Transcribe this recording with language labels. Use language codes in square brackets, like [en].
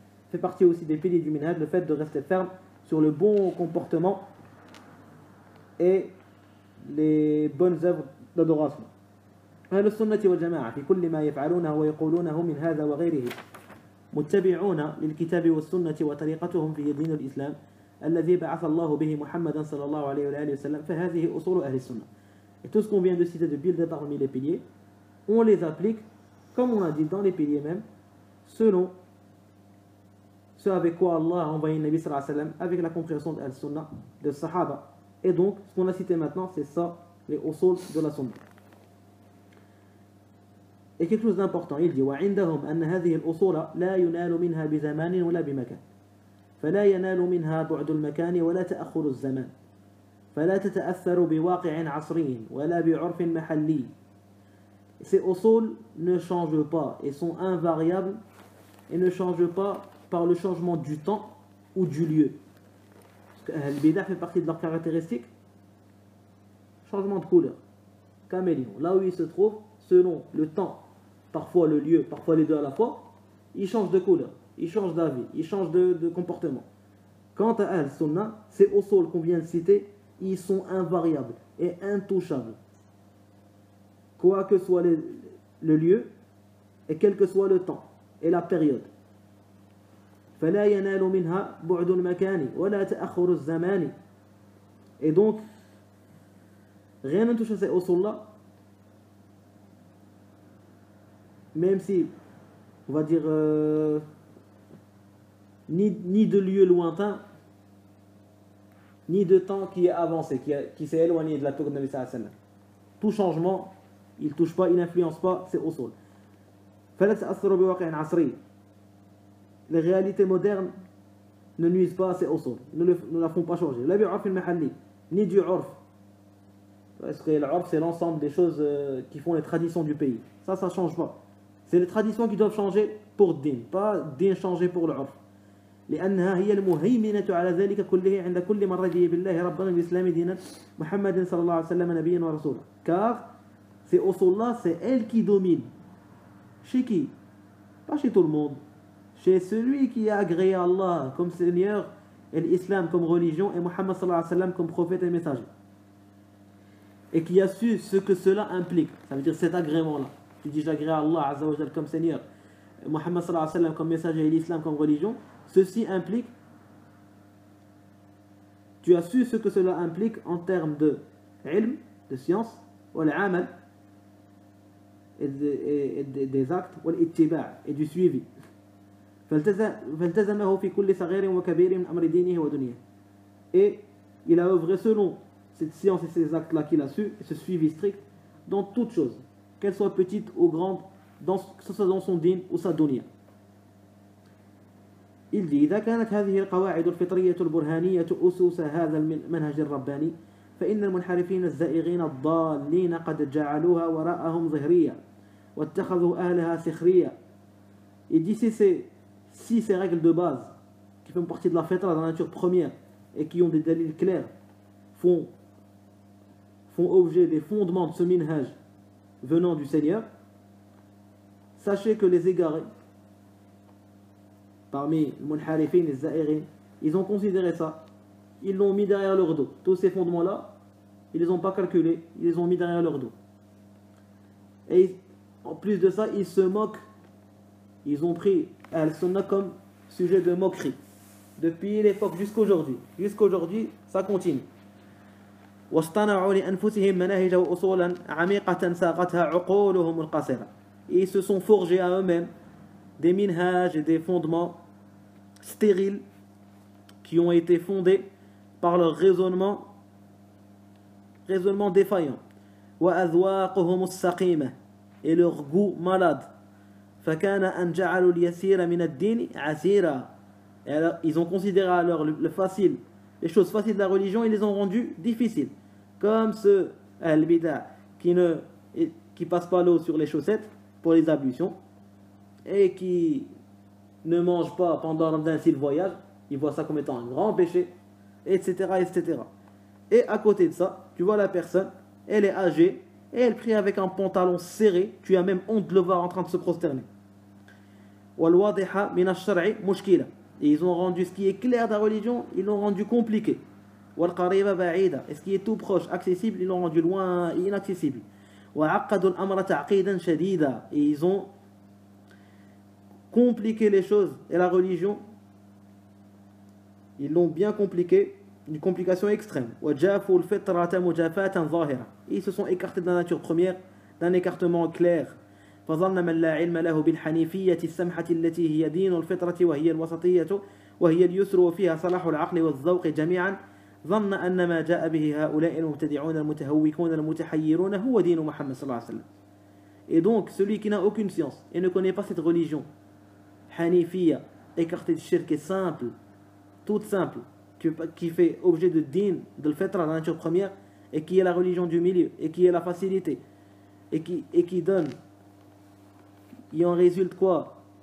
[fr] Fait partie aussi des piliers du minhaj, le fait de rester ferme sur le bon comportement et les bonnes œuvres d'adoration. [ar] أهل السنة والجماعة في كل ما يفعلونه ويقولونه من هذا وغيره متبعون للكتاب والسنة وطريقتهم في دين الإسلام الذي بعث الله به محمدا صلى الله عليه وآله وسلم فهذه أصول أهل السنة. [fr] Et tout ce qu'on vient de citer depuis le départ parmi les piliers, on les applique, comme on a dit dans les piliers même, selon ce avec quoi Allah a envoyé le Nabi sallallahu alayhi wa sallam, avec la compréhension de Al-Sunnah, de Sahaba. Et donc, ce qu'on a cité maintenant, c'est ça, les usul de la Sunnah. Et quelque chose d'important, il dit [ar] وعندهم أن هذه الأصول لا ينال منها بزمان ولا بمكان فلا ينال منها بعد المكان ولا تأخر الزمان فلا تتأثر بواقع عصري ولا بعرف محلي. [fr] Ces usul ne changent pas et sont invariables et ne changent pas par le changement du temps ou du lieu. Parce que Al-Bidah fait partie de leurs caractéristiques. Changement de couleur, caméléon. Là où il se trouve, selon le temps, parfois le lieu, parfois les deux à la fois, il change de couleur, il change d'avis, il change de comportement. Quant à Al-Sunnah, ces usul qu'on vient de citer, ils sont invariables et intouchables. Quoi que soit le lieu et quel que soit le temps et la période. [ar] فلا ينال منها بعد المكان ولا تأخر الزمان. [fr] Et donc, rien ne touche à ces usul-là, même si, on va dire, ni de lieu lointain, ni de temps qui est avancé, qui s'est éloigné de la tour de Nabi sallallahu alayhi wa sallam. Tout changement, il ne touche pas, il n'influence pas ces usul. [ar] فلا تأثر بواقع عصري. [fr] Les réalités modernes ne nuisent pas à ces usul, ne la font pas changer. [ar] لا بعرف المحلي, [fr] ni du urf. Parce que l'urf, c'est l'ensemble des choses qui font les traditions du pays. Ça ne change pas. C'est les traditions qui doivent changer pour din, pas din changer pour l'urf. [ar] لأنها هي المهيمنة على ذلك كله عند كل من رضي بالله ربنا الإسلام دينا محمد صلى الله عليه وسلم نبيا ورسولا. [fr] Car ces usul-là, c'est elle qui domine. Chez qui? Pas chez tout le monde. Chez celui qui a agréé Allah comme Seigneur et l'Islam comme religion et Muhammad sallallahu alayhi wa sallam comme prophète et messager. Et qui a su ce que cela implique. Ça veut dire cet agrément-là. Tu dis j'agrée Allah Azza wa Jal comme Seigneur, Muhammad sallallahu alayhi wa sallam comme messager et l'Islam comme religion. Ceci implique, tu as su ce que cela implique en termes de ilm, de science, ou l'amal, et des actes, ou l'ittiba' et du suivi. [ar] فالتزمه في كل صغير وكبير من أمر دينه ودنياه. [fr] Et il a œuvré selon cette science et ces actes-là qu'il a su, et ce suivi strict, dans toutes choses, qu'elles soient petites ou grandes, que ce soit dans son din ou sa dunya. Il dit [ar] إذا كانت هذه القواعد الفطرية البرهانية أسس هذا المنهج الرباني فإن المنحرفين الزائغين الضالين قد جعلوها وراءهم ظهرية واتخذوا أهلها سخرية. [fr] Il dit si ces règles de base qui font partie de la fitra, de la nature première et qui ont des dalils clairs font objet des fondements de ce minhaj venant du Seigneur, sachez que les égarés parmi les munharifin, les za'irin, ils ont considéré ça, ils l'ont mis derrière leur dos. Tous ces fondements-là, ils ne les ont pas calculés, ils les ont mis derrière leur dos. Et en plus de ça, ils se moquent, ils ont pris Al-Sunnah comme sujet de moquerie. Depuis l'époque jusqu'aujourd'hui. Jusqu'aujourd'hui, ça continue. [ar] واصطنعوا لأنفسهم مناهج وأصولا عميقة ساقتها عقولهم القاصرة. [fr] Et ils se sont forgés à eux-mêmes des minhaj et des fondements stériles qui ont été fondés par leur raisonnement défaillant. [ar] وأذواقهم السقيمة [fr] et leur goût malade [ar] فكان أن جعلوا اليسير من الدين عسيرا. [fr] Et alors, ils ont considéré alors le facile, les choses faciles de la religion, ils les ont rendues difficiles. Comme ceux, al-bida, qui passent pas l'eau sur les chaussettes pour les ablutions et qui ne mangent pas pendant Ramadan s'ils voyagent, ils voient ça comme étant un grand péché, etc., etc. Et à côté de ça, tu vois la personne, elle est âgée et elle prie avec un pantalon serré, tu as même honte de le voir en train de se prosterner. [ar] وَالْوَاضِحَ مِنَ الشَّرْعِ مُشْكِلًا. [fr] Et ils ont rendu ce qui est clair de la religion, ils l'ont rendu compliqué. [ar] وَالْقَرِيبَ بَعِيدًا. [fr] Et ce qui est tout proche, accessible, ils l'ont rendu loin et inaccessible. [ar] وَعَقَّدُوا الْأَمْرَ تَعْقِيدًا شَدِيدًا. [fr] Et ils ont compliqué les choses et la religion, ils l'ont bien compliqué, une complication extrême. [ar] وَجَافُوا الْفِطْرَةَ مُجَافَاةً ظَاهِرًا. [fr] Et ils se sont écartés de la nature première d'un écartement clair. [ar] فظن من لا علم له بالحنيفية السمحة التي هي دين الفطرة وهي الوسطية وهي اليسر وفيها صلاح العقل والذوق جميعا ظن أن ما جاء به هؤلاء المبتدعون المتهوكون المتحيرون هو دين محمد صلى الله عليه وسلم. [fr] Et donc celui qui n'a aucune science et ne connaît pas cette religion Hanifiya, écartée de shirk, est simple, toute simple, qui fait objet de din, de l'fitra, la nature première, et qui est la religion du milieu, et qui est la facilité, et qui donne, il en résulte quoi?